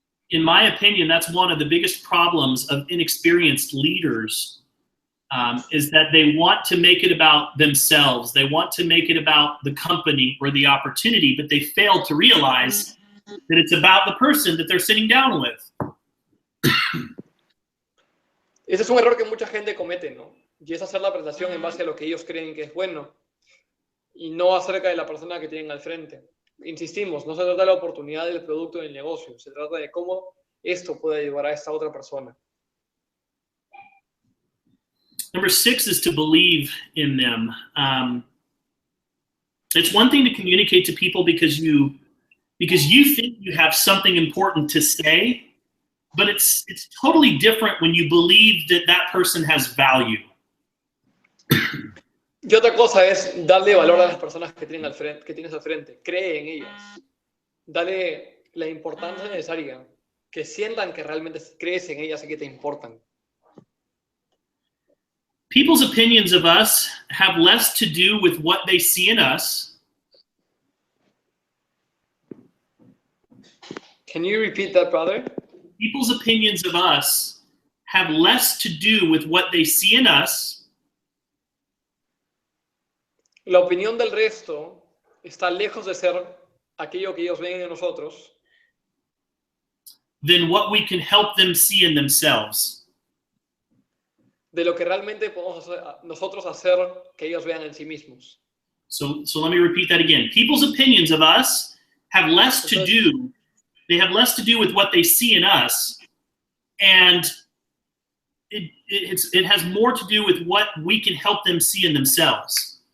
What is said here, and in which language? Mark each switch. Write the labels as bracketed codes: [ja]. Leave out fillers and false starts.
[en] In my opinion, that's one of the biggest problems of inexperienced leaders. Is that they want to make it about themselves. They want to make it about the company or the opportunity, but they fail to realize that it's about the person that they're sitting down with. [es] Ese es un error que mucha gente comete, ¿no? Y es hacer la presentación en base a lo que ellos creen que es bueno y no acerca de la persona que tienen al frente. Insistimos, no se trata de la oportunidad del producto del negocio, se trata de cómo esto puede ayudar a esta otra persona. [en] Number 6 is to believe in them. It's one thing to communicate to people because you think you have something important to say, but it's totally different when you believe that person has value. [es] Y otra cosa es darle valor a las personas que tienes al frente. Cree en ellas. Dale la importancia necesaria. Que sientan que realmente crees en ellas y que te importan. [en] People's opinions of us have less to do with what they see in us. Can you repeat that, brother? People's opinions of us have less to do with what they see in us. [es] La opinión del resto está lejos de ser aquello que ellos ven en nosotros. [en] Than what we can help them see in themselves. [es] De lo que realmente podemos nosotros hacer que ellos vean en sí mismos. [en] So let me repeat that again. People's opinions of us have less to do. They have less to do with what they see in us, and it has more to do with what we can help them see in themselves.